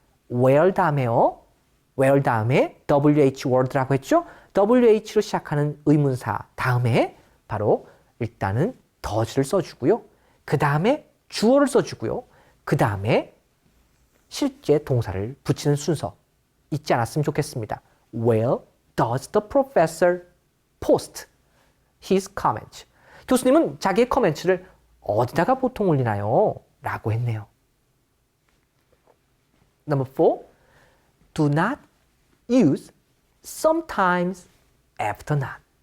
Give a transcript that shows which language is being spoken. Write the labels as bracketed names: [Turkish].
[Korean] where 다음에요. where 다음에 WH word라고 했죠? WH로 시작하는 의문사 다음에 바로 일단은 does를 써주고요. 그 다음에 주어를 써주고요. 그 다음에 실제 동사를 붙이는 순서 잊지 않았으면 좋겠습니다. [English] Where does the professor post his comments? [Korean] 교수님은 자기의 코멘트를 어디다가 보통 올리나요? 라고 했네요. [English] Number 4. Do not use sometimes after not.